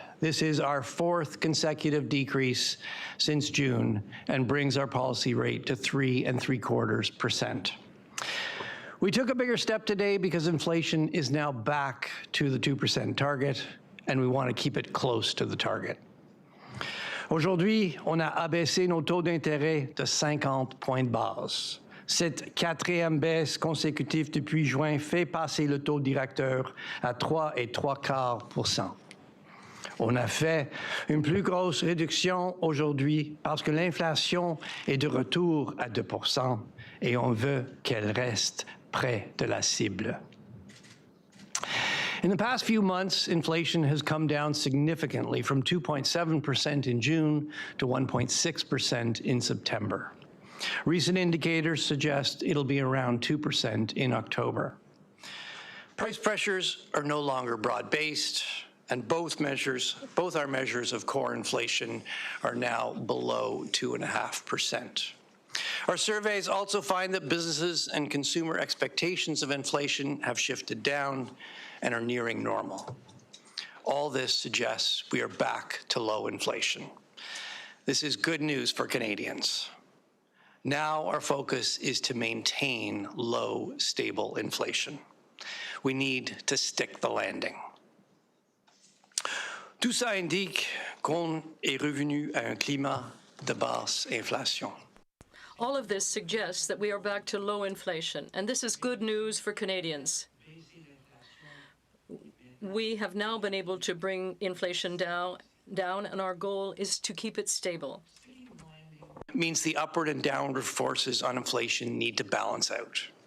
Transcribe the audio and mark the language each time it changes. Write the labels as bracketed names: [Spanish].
[English] This is our fourth consecutive decrease since June and brings our policy rate to 3.75%. We took a bigger step today because inflation is now back to the 2% target, and we want to keep it close to the target. [French] Aujourd'hui, on a abaissé nos taux d'intérêt de 50 points de base. Cette quatrième baisse consécutive depuis juin fait passer le taux directeur à 3,75%. On a fait une plus grosse réduction aujourd'hui parce que l'inflation est de retour à 2% et on veut qu'elle reste près de la cible. [English] In the past few months, inflation has come down significantly from 2.7% in June to 1.6% in September. Recent indicators suggest it'll be around 2% in October. Price pressures are no longer broad-based, and both our measures of core inflation are now below 2.5%. Our surveys also find that businesses and consumer expectations of inflation have shifted down and are nearing normal. All this suggests we are back to low inflation. This is good news for Canadians. Now our focus is to maintain low, stable inflation. We need to stick the landing. [French] Tout ça indique qu'on est revenu à un climat de basse inflation. [English] All of this suggests that we are back to low inflation, and this is good news for Canadians. We have now been able to bring inflation down, and our goal is to keep it stable. It means the upward and downward forces on inflation need to balance out.